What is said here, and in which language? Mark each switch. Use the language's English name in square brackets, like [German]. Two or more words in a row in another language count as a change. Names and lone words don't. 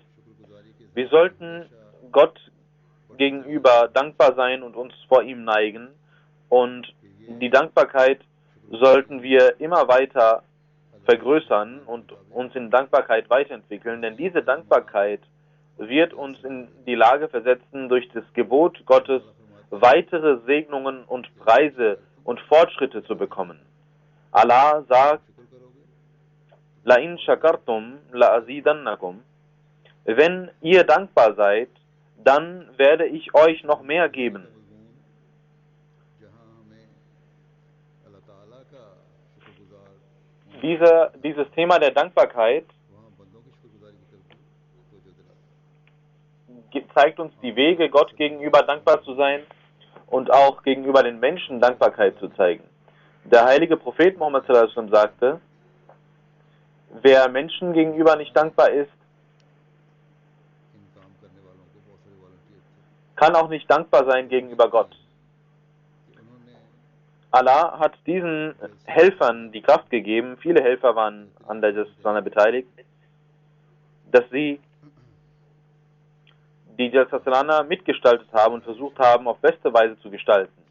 [German] Wir sollten Gott gegenüber dankbar sein und uns vor ihm neigen, und die Dankbarkeit sollten wir immer weiter vergrößern und uns in Dankbarkeit weiterentwickeln, denn diese Dankbarkeit wird uns in die Lage versetzen, durch das Gebot Gottes weitere Segnungen und Preise und Fortschritte zu bekommen. Allah sagt, [Arabic] لئن شكرتم لأزيدنكم. [German] Wenn ihr dankbar seid, dann werde ich euch noch mehr geben. Dieses Thema der Dankbarkeit zeigt uns die Wege, Gott gegenüber dankbar zu sein und auch gegenüber den Menschen Dankbarkeit zu zeigen. Der heilige Prophet Muhammad [Arabic] صلى الله عليه وسلم [German] sagte, wer Menschen gegenüber nicht dankbar ist, kann auch nicht dankbar sein gegenüber Gott. Allah hat diesen Helfern die Kraft gegeben, viele Helfer waren an der Jalsa beteiligt, dass sie die Jalsa Salana mitgestaltet haben und versucht haben, auf beste Weise zu gestalten.